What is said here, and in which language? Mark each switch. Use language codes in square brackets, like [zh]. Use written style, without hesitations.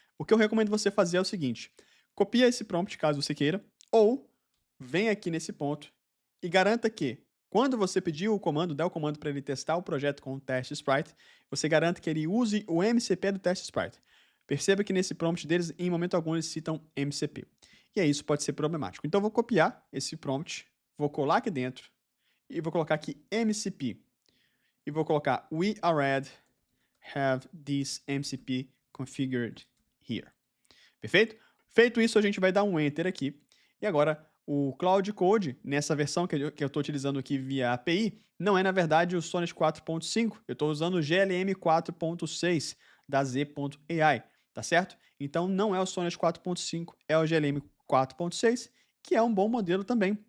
[pt] O que eu recomendo você fazer é o seguinte: copia esse prompt caso você queira, ou vem aqui nesse ponto e garanta que, quando você pedir o comando, der o comando para ele testar o projeto com o Test Sprite, você garanta que ele use o MCP do Test Sprite. Perceba que nesse prompt deles, em momento algum, eles citam MCP. E aí isso pode ser problemático. Então eu vou copiar esse prompt, vou colar aqui dentro e vou colocar aqui MCP. E vou colocar [en] we already have this MCP configured here. [pt] Perfeito? Feito isso, a gente vai dar um Enter aqui. E agora, o Cloud Code, nessa versão que eu estou utilizando aqui via API, não é, na verdade, o Sonnet 4.5. Eu estou usando o GLM 4.6 da Z.ai, tá certo? Então, não é o Sonnet 4.5, é o GLM 4.6, que é um bom modelo também.